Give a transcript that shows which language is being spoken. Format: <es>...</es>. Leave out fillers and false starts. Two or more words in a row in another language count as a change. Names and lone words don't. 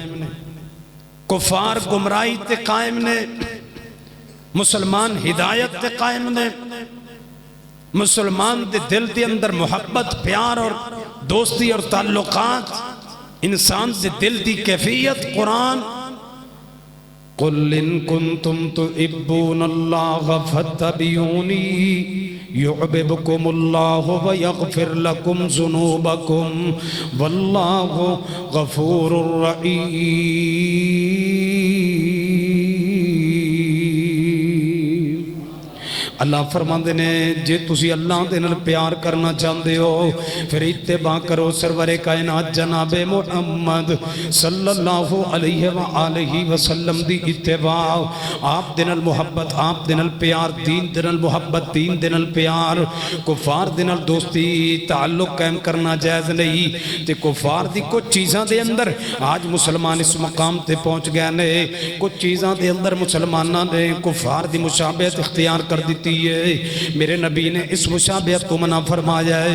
<pa>کفار گمراہی تے قائم نے، مسلمان ہدایت تے قائم نے۔ مسلمان دے دل دے اندر محبت، پیار اور دوستی اور تعلقات، انسان دے دل دی کیفیت قرآن۔</pa> <ar>قُلْ إِن كُنْتُمْ تُحِبُّونَ اللَّهَ فَاتَّبِعُونِي يُحْبِبْكُمُ اللَّهُ وَيَغْفِرْ لَكُمْ ذُنُوبَكُمْ وَاللَّهُ غَفُورٌ رَحِيمٌ۔</ar> <pa>اللہ فرماندے نے جے تسی اللہ دے نال پیار کرنا چاہندے ہو پھر اتباع کرو سرور کائنات جناب محمد</pa> <ar>صلی اللہ علیہ وآلہ وسلم</ar> <pa>دی اتباع۔ آپ دے نال محبت، آپ دے نال پیار، دین دے نال محبت، دین دے نال پیار۔ کفار دے نال دوستی تعلق قائم کرنا جائز نہیں تے کفار دی کچھ چیزاں دے اندر آج مسلمان اس مقام تے پہنچ گئے نے، کچھ چیزاں دے اندر مسلمانہ نے کفار دی مشابہت اختیار کر دیتی ہے۔</pa> <ur>میرے نبی نے اس مشابہت کو منع فرمایا ہے۔</ur>